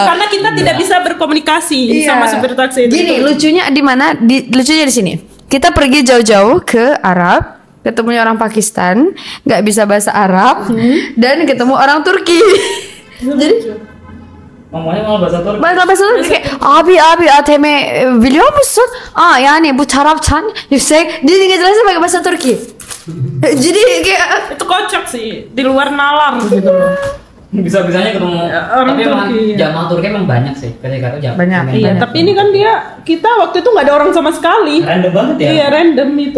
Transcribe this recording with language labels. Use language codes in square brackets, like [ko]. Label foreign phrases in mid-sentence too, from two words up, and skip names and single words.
[id] Karena kita tidak bisa berkomunikasi sama supir taksi itu. Gini, lucunya di mana? Lucunya di sini. Kita pergi jauh-jauh ke Arab, ketemunya orang Pakistan, nggak bisa bahasa Arab, dan ketemu orang Turki. Jadi Ngomongnya malah bahasa Turki. bahasa Turki kayak [tr] abi ateme biliyor musun? Yani bu taraftan yüksek. [id] Dia ngejelasin pakai bahasa Turki. Jadi kayak Itu kocak sih, di luar nalar gitu loh. Bisa-bisanya ketemu. Orang Tapi emang Turki, ya. jamaah Turki emang banyak sih. Ketika itu jamaah. Banyak. Iya, tapi ini kan kita waktu itu nggak ada orang sama sekali. Random banget ya. Iya, random itu.